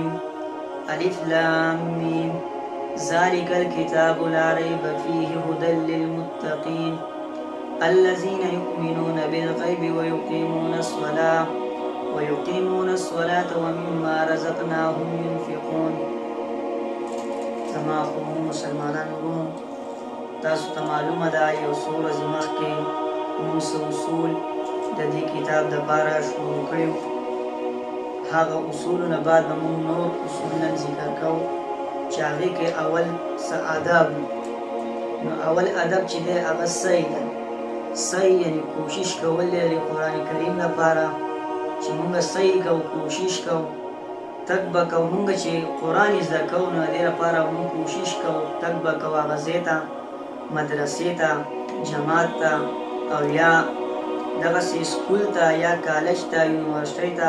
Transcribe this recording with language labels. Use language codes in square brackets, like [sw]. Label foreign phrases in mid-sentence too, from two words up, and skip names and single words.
[ar] ألف لام ميم. ذلك الكتاب لا ريب فيه هدى للمتقين الذين يؤمنون بالغيب ويقيمون الصلاة ومما رزقناهم ينفقون. [ps] زما خو مسلمانانو ورونو، تاسو ته معلومه ده یو څو ورځې مخکې موږ څه اصول د دې کتاب دپاره شروع کړي. هغه اصولو نه بعد به موږ نور اصول نن ذکر کوو چې هغې کې اول څه آداب وي. نو اول ادب چې دی هغه سعی ده. سعی یعنې کوشش کول دی د قرآن کریم لپاره چې موږ سعی کوو، کوشش کوو، تک به کوو. موږ چې قرآن زده کوو نو د دې لپاره موږ کوشش کوو، تک به کوو هغه ځای ته، مدرسې ته، جماعت ته، او یا دغسې سکول ته یا کالج ته، یونیورسټۍ ته.